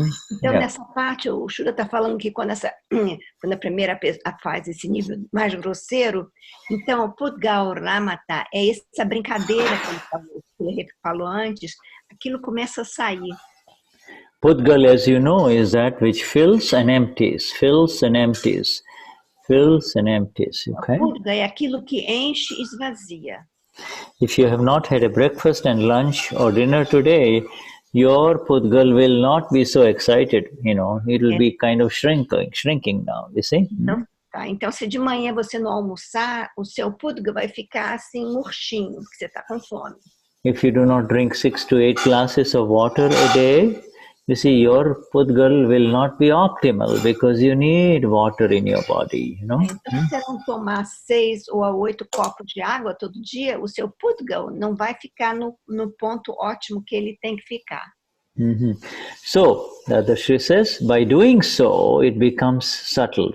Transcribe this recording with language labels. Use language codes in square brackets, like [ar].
[pt] Então, nessa parte, o Shuddha está falando que quando a primeira faz esse nível mais grosseiro, então, o pudgal ramata é essa brincadeira que ele falou antes, aquilo começa a sair. [en] Pudgal, as you know, is that which fills and empties, fills and empties, fills and empties, okay? [pt] Pudgal é aquilo que enche e esvazia. [en] If you have not had a breakfast and lunch or dinner today, your pudgal will not be so excited, you know, it will be kind of shrinking now, you see? [pt] Então, se de manhã você não almoçar, o seu pudgal vai ficar assim murchinho, porque você está com fome. [en] If you do not drink 6 to 8 glasses of water a day, you see, your pudgal will not be optimal because you need water in your body, you know? [pt] Então, se você não tomar 6 ou 8 copos de água todo dia, o seu pudgal não vai ficar no ponto ótimo que ele tem que ficar. [en] So, the Shri says, by doing so, it becomes subtle.